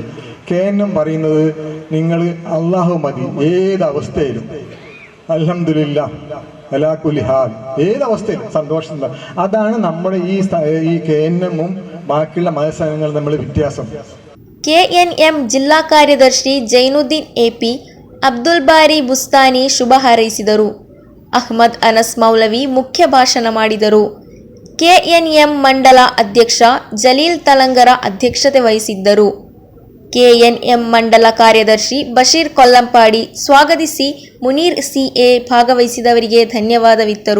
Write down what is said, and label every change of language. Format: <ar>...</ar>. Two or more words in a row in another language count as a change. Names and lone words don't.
<ml>KNM പറയുന്നത് നിങ്ങൾ അള്ളാഹു മതി ഏതവസ്ഥയിലും,</ml> <ar>الحمد لله على كل حال,</ar> <ml>ഏതവസ്ഥയിലും സന്തോഷം. അതാണ് നമ്മുടെ ഈ KNM-ഉം ബാക്കിയുള്ള മതസംഘങ്ങൾ തമ്മിൽ വ്യത്യാസം.</ml> <kn>KNM ಜಿಲ್ಲಾ ಕಾರ್ಯದರ್ಶಿ ಜೈನುದ್ದೀನ್ AP, ಅಬ್ದುಲ್ ಬಾರಿ ಬುಸ್ತಾನಿ ಶುಭ ಹಾರೈಸಿದರು. ಅಹ್ಮದ್ ಅನಸ್ ಮೌಲವಿ ಮುಖ್ಯ ಭಾಷಣ ಮಾಡಿದರು. KNM ಮಂಡಲ ಅಧ್ಯಕ್ಷ ಜಲೀಲ್ ತಲಂಗರ ಅಧ್ಯಕ್ಷತೆ ವಹಿಸಿದ್ದರು. KNM ಮಂಡಲ ಕಾರ್ಯದರ್ಶಿ ಬಶೀರ್ ಕೊಲ್ಲಂಪಾಡಿ ಸ್ವಾಗತಿಸಿ ಮುನೀರ್ CA ಭಾಗವಹಿಸಿದವರಿಗೆ ಧನ್ಯವಾದವಿತ್ತರು.</kn>